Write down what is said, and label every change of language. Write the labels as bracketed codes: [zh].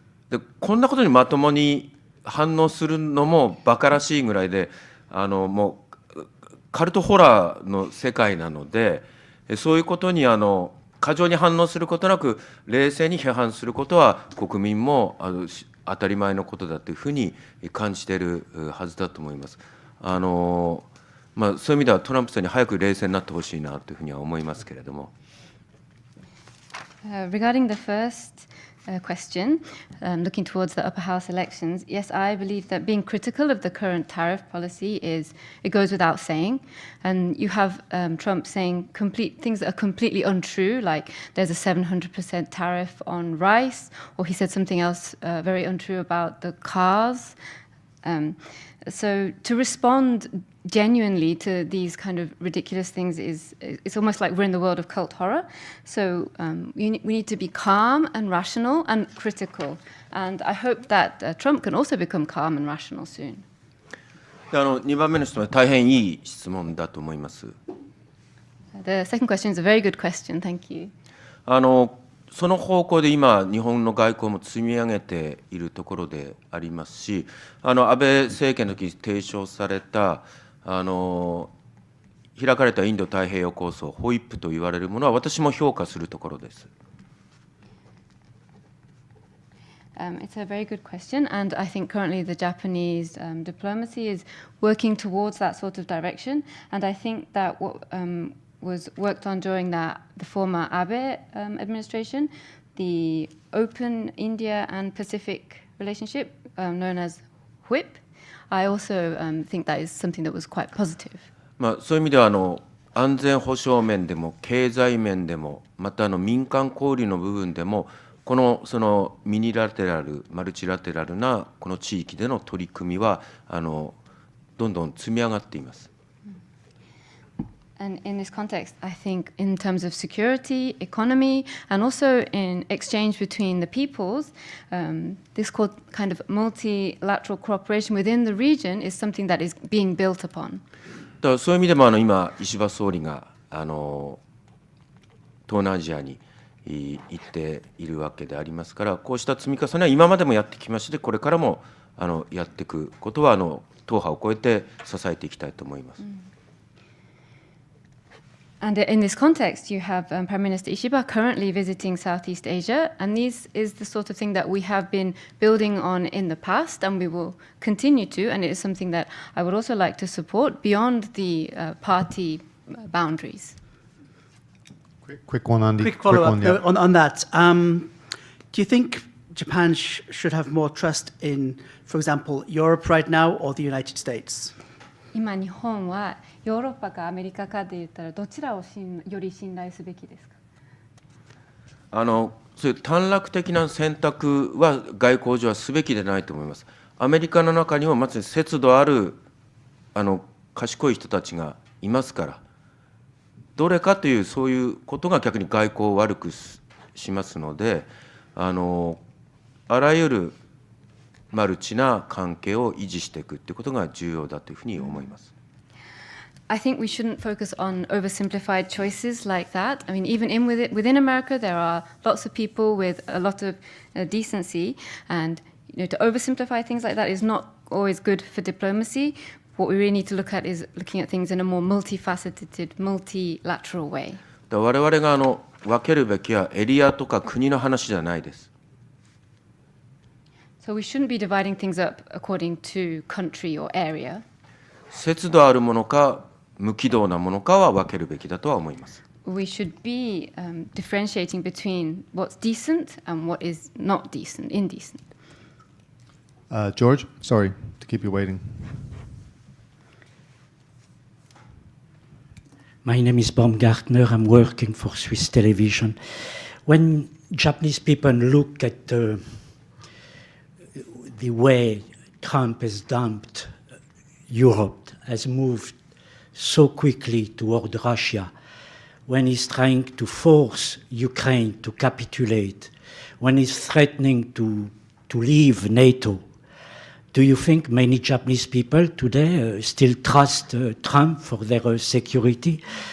[ja] でこんなことにまともに反応するのも馬鹿らしいぐらいで、もうカルトホラーの世界なので、そういうことに過剰に反応することなく冷静に批判することは国民も当たり前のことだというふうに感じているはずだと思います。そういう意味ではトランプさんに早く冷静になってほしいなというふうには思いますけれども。 [en] Regarding the first question, looking towards the upper house elections, yes, I believe that being critical of the current tariff policy it goes without saying. And you have Trump saying things that are completely untrue, like there's a 700% tariff on rice, or he said something else very untrue about the cars. So to respond genuinely to these kind of ridiculous things it's almost like we're in the world of cult horror. So we need to be calm and rational and critical. And I hope that Trump can also become calm and rational soon. [ja] 2番目の質問は大変いい質問だと思います。 [en] The second question is a very good question. Thank you. [ja] その方向で今、日本の外交も積み上げているところでありますし、安倍政権の時に提唱された開かれたインド太平洋構想、ホイップと言われるものは私も評価するところです。 [en] It's a very good question, and I think currently the Japanese diplomacy is working towards that sort of direction, and I think that what was worked on during the former Abe administration, the open India and Pacific relationship known as WHIP, I also think that is something that was quite positive. [ja] そういう意味では安全保障面でも経済面でもまた民間交流の部分でもそのミニラテラルマルチラテラルなこの地域での取り組みはどんどん積み上がっています。 [en] And in this context, I think in terms of security, economy, and also in exchange between the peoples, this kind of multilateral cooperation within the region is something that is being built upon. [ja] だからそういう意味でも今石破総理が東南アジアに言っているわけでありますから、こうした積み重ねは今までもやってきまして、これからもやっていくことは党派を超えて支えていきたいと思います。 [en] And in this context, you have Prime Minister Ishiba currently visiting Southeast Asia, and this is the sort of thing that we have been building on in the past, and we will continue to, and it is something that I would also like to support beyond the party boundaries. Quick one, Andy. Quick follow-up yeah. on that. Do you think Japan should have more trust in, for example, Europe right now or the United States? [ja] 今日本はヨーロッパかアメリカかで言ったらどちらをより信頼すべきですか？そういう短絡的な選択は外交上はすべきでないと思います。アメリカの中にもまさに節度ある賢い人たちがいますから、どれかというそういうことが逆に外交を悪くしますので、あらゆるマルチな関係を維持していくということが重要だというふうに思います。 [en] I think we shouldn't focus on oversimplified choices like that. I mean, even within America, there are lots of people with a lot of decency, and to oversimplify things like that is not always good for diplomacy. What we really need to look at is looking at things in a more multifaceted, multilateral way. [ja] 我々が分けるべきはエリアとか国の話じゃないです。 [en] So we shouldn't be dividing things up according to country or area. [ja] 節度あるものか無軌道なものかは分けるべきだとは思います。 [en] We should be differentiating between what's decent and what is not decent, indecent. George, sorry to keep you waiting. My name is Baumgartner. I'm working for Swiss television. When Japanese people look at the way Trump has dumped Europe, has moved so quickly toward Russia, when he's trying to force Ukraine to capitulate, when he's threatening to leave NATO, do you think many Japanese people today still trust Trump for their security?